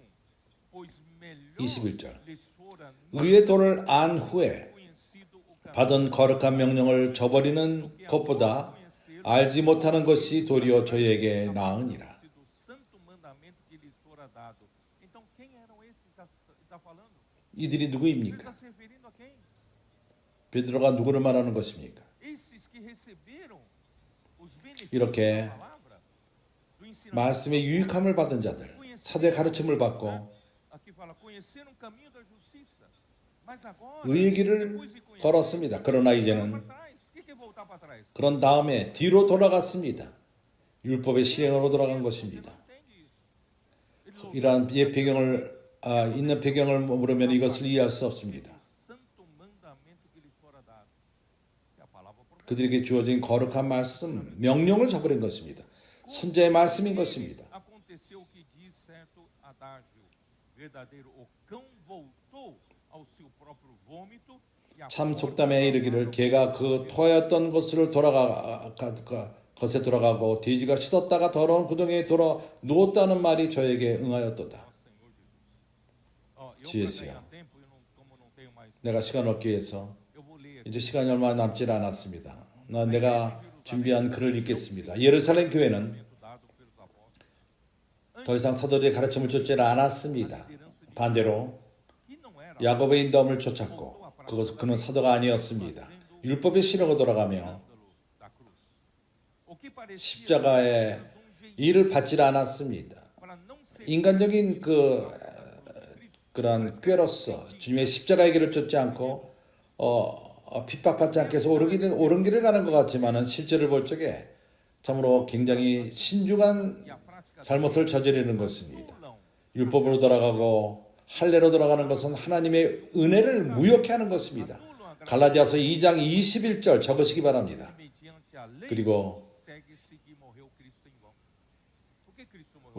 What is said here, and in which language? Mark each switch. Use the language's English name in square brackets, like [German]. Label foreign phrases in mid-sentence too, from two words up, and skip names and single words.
[Portuguese] Pois melhor [Korean] 21절. [Portuguese] lhes fora [Korean] 의의 도를 안 후에 [Portuguese] conhecido o caminho [Korean] 받은 거룩한 명령을 저버리는 것보다 알지 못하는 것이 도리어 저희에게 나으니라. [Portuguese] do santo mandamento que lhes fora dado. Então, quem eram esses que está falando? [Korean] 이들이 [Portuguese] Ele [Korean] 누구입니까? [Portuguese] está se referindo a quem? [Korean] 베드로가 누구를 말하는 것입니까? [Portuguese] Esses que receberam os benefícios [Korean] 이렇게 [Portuguese] da palavra, do ensinamento. [Korean] 말씀의 유익함을 받은 자들, 사도의 가르침을 받고 [Portuguese] Aqui fala, conheceram o caminho da justiça. Mas agora, [Korean] 의의 길을 [Portuguese] depois de conhecer, [Korean] 걸었습니다. 그러나 [Portuguese] voltar [Korean] 이제는 [Portuguese] para trás. O que é voltar para trás? [Korean] 그런 다음에 뒤로 돌아갔습니다. 율법의 실행으로 돌아간 것입니다. [Portuguese] Entende isso? [Korean] 이러한 배경을 있는 배경을 물으면 이것을 이해할 수 없습니다. [Portuguese] Santo mandamento que lhes fora dado. É a palavra profética. [Korean] 그들에게 주어진 거룩한 말씀, 명령을 저버린 것입니다. 선제의 말씀인 것입니다. [Portuguese] Aconteceu o que diz certo adágio. Verdadeiro, o cão voltou ao seu próprio vômito e a [Korean] 참 [Portuguese] porta [Korean] 속담에 이르기를 개가 그 토하였던 것에 돌아가고 돼지가 씻었다가 더러운 구덩이에 돌아 누웠다는 말이 저에게 응하였도다. [Portuguese] Senhor Jesus. [Korean] 주예수여. [Portuguese] Eu para ganhar tempo, como não tenho mais, [Korean] 내가 시간 얻기 위해서 [Portuguese] eu vou ler aqui. [Korean] 이제 시간이 얼마 남지 않았습니다. 내가 준비한 글을 읽겠습니다. 예루살렘 교회는 [Portuguese] Dado pelos apóstolos. [Korean] 더 이상 사도들의 가르침을 쫓지 않았습니다. 반대로 [Portuguese] Que não era [Korean] 야곱의 인도함을 쫓았고 그는 사도가 아니었습니다. 율법의 신앙으로 돌아가며 [Portuguese] escândalo da cruz. O que parecia [Korean] 십자가의 일을 받지 않았습니다. [Portuguese] para não ser [Korean] 인간적인 그런 꾀로서 주님의 십자가의 길을 쫓지 않고 핍박받지 않게 해서 옳은 길을 가는 것 같지만은 실제를 볼 적에 참으로 굉장히 신중한 [Portuguese] a prática [Korean] 잘못을 저지르는 것입니다. [Portuguese] anulam [Korean] 율법으로 돌아가고 할례로 돌아가는 것은 하나님의 은혜를 무효케 하는 것입니다. 갈라디아서 2장 21절 적으시기 바랍니다. [Portuguese] mediante a lei [Korean] 그리고 [Portuguese] segue-se que morreu Cristo em vão. Por que Cristo morreu?